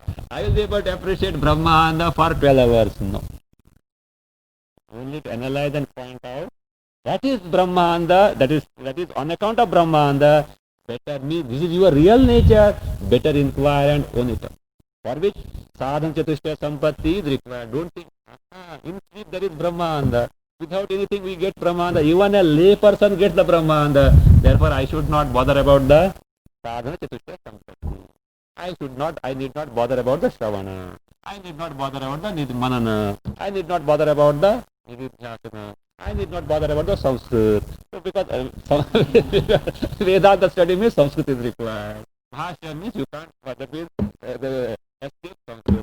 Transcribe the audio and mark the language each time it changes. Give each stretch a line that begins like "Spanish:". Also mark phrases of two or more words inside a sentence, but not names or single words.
English: I will be able to appreciate Brahmanda for 12 hours. No. Only to analyze and point out. That is Brahmanda, that is on account of Brahmanda, better me, this is your real nature, better inquire and own it up. For which
Sanskrit: sadhana chatushta sampatti
English: is required. Don't think, in sleep there is Brahmanda. Without anything we get Brahmanda. Even a lay person gets the Brahmanda. Therefore I should not bother about the
Sanskrit: sadhana chatushta sampatti.
English: I need not bother about the Shravana. I need not bother about the Manana. I need not bother about the Nididhyasana. I need not bother about the Sanskrit. So because Vedanta study means Sanskrit is required. Bhashya means you can't escape Sanskrit.